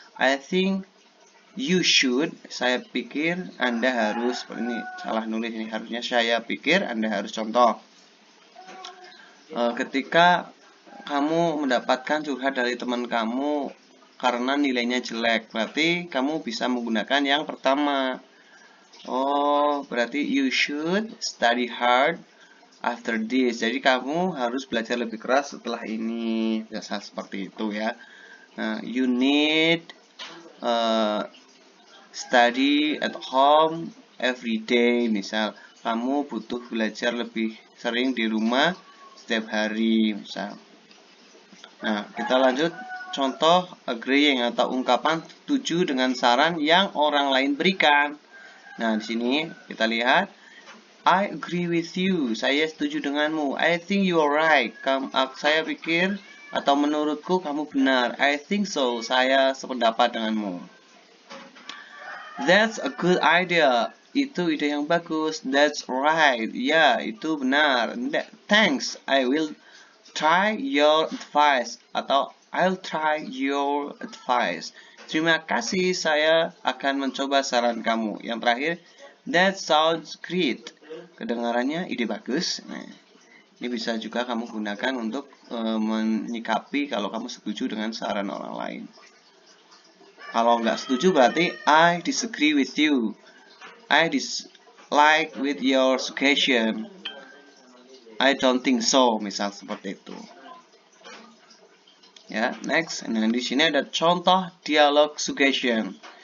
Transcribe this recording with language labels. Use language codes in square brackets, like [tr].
[en] I think you should, [id] saya pikir, Anda harus. Ini salah nulis, ini harusnya saya pikir, Anda harus. Contoh, ketika kamu mendapatkan curhat dari teman kamu karena nilainya jelek, berarti kamu bisa menggunakan yang pertama. [en] Oh, [id] berarti [en] you should study hard after this. [id] Jadi kamu harus belajar lebih keras setelah ini. Biasa seperti itu ya. [en] Nah, you need study at home every day. [id] Misal, kamu butuh belajar lebih sering di rumah setiap hari. Misal. Nah, kita lanjut. Contoh agreeing atau ungkapan setuju dengan saran yang orang lain berikan. Nah, di sini kita lihat, [en] I agree with you. [id] Saya setuju denganmu. [en] I think you are right. [id] Saya pikir atau menurutku kamu benar. [en] I think so. [id] Saya sependapat denganmu. [en] That's a good idea. [id] Itu ide yang bagus. [en] That's right. [id] Ya, itu benar. [en] Thanks. I will try your advice. [id] Atau [en] I'll try your advice. [id] Terima kasih, saya akan mencoba saran kamu. Yang terakhir, [en] that sounds great. [id] Kedengarannya ide bagus. Nah, ini bisa juga kamu gunakan untuk menyikapi kalau kamu setuju dengan saran orang lain. Kalau nggak setuju berarti [en] I disagree with you. I dislike with your suggestion. I don't think so, [id] misal seperti itu. Ya, next. Nah, di sini ada contoh dialog suggestion.